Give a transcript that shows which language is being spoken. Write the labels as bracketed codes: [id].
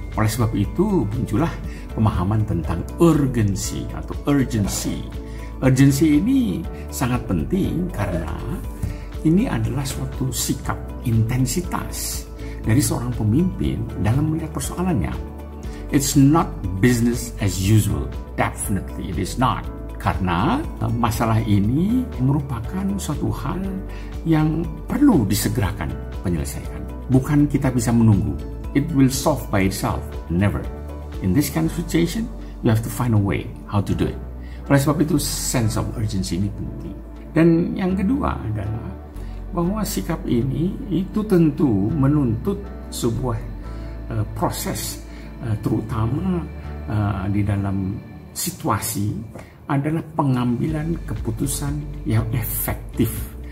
[id] Oleh sebab itu muncullah pemahaman tentang urgency atau urgency. Urgency ini sangat penting karena ini adalah suatu sikap intensitas dari seorang pemimpin dalam melihat persoalannya. [en] It's not business as usual. Definitely it is not. [id] Karena masalah ini merupakan suatu hal yang perlu disegerakan penyelesaian. Bukan kita bisa menunggu. [en] It will solve by itself. Never. In this kind of situation, you have to find a way how to do it. [id] Oleh sebab itu, sense of urgency ini penting. Dan yang kedua adalah bahwa sikap ini itu tentu menuntut sebuah proses, terutama di dalam situasi adalah pengambilan keputusan yang efektif.